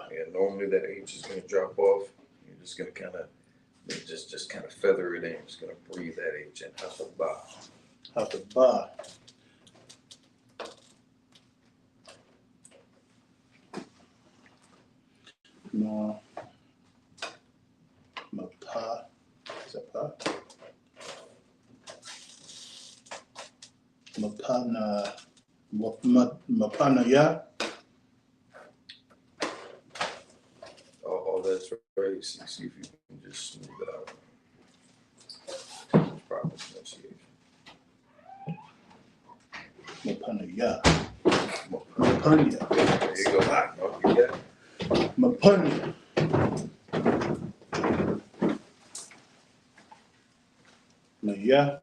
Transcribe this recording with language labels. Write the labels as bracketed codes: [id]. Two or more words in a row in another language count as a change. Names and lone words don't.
[en] Yeah, normally that H is gonna drop off. You're just gonna kind of just kind of feather it in. Just gonna breathe that H in. Hathabah. Hathabah. No. Mapa. Is that pa? Mapana. Mapana ya. All that's right. See if you can just smooth it out. Proper pronunciation. Mapana ya. Mapanya. There you go. No, you got it. Mapanya. Maya.